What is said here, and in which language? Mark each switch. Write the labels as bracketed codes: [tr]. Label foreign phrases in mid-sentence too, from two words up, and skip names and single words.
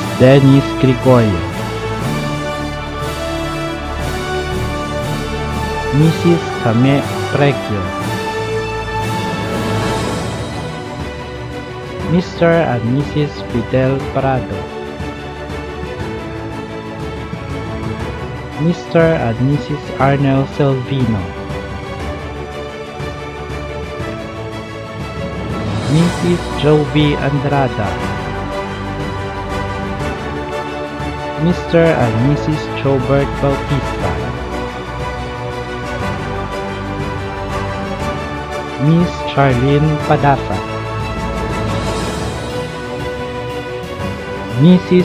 [en] Dennis Gregorio, Mrs. Kame Precchio, Mr. and Mrs. Fidel Prado, Mr. and Mrs. Arnel Selvino, Mrs. Jovi Andrada, Mr. and Mrs. Chobert Bautista, Miss Charlene Padasa, Mrs.